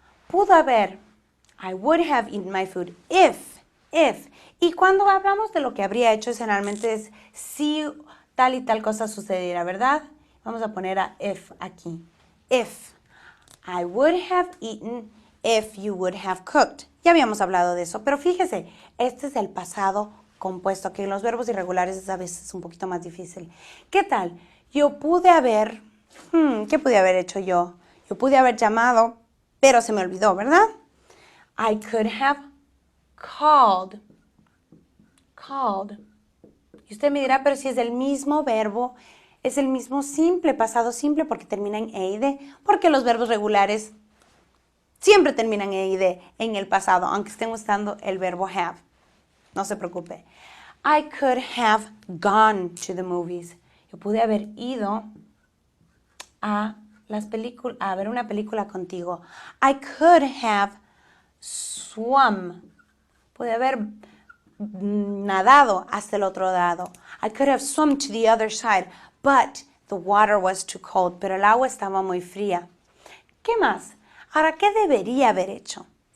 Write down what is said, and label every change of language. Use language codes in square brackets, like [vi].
[es] Pudo haber, [en] I would have eaten my food if. [es] Y cuando hablamos de lo que habría hecho, generalmente es si tal y tal cosa sucediera, ¿verdad? Vamos a poner a if aquí. If. [en] I would have eaten if you would have cooked. [es] Ya habíamos hablado de eso, pero fíjese, este es el pasado compuesto, que en los verbos irregulares es a veces un poquito más difícil. ¿Qué tal? Yo pude haber, ¿qué pude haber hecho yo? Yo pude haber llamado, pero se me olvidó, ¿verdad? [en] I could have called. [es] Y usted me dirá, pero si es el mismo verbo, es el mismo simple, pasado simple, porque termina en e y de, porque los verbos regulares siempre terminan en e y de en el pasado, aunque estén usando el verbo have. No se preocupe. [en] I could have gone to the movies. [es] Yo pude haber ido a ver una película contigo. [en] I could have swum. [es] Pude haber nadado hasta el otro lado. [en] I could have swum to the other side, but the water was too cold. [es] Pero el agua estaba muy fría. ¿Qué más? Ahora, ¿qué debería haber hecho?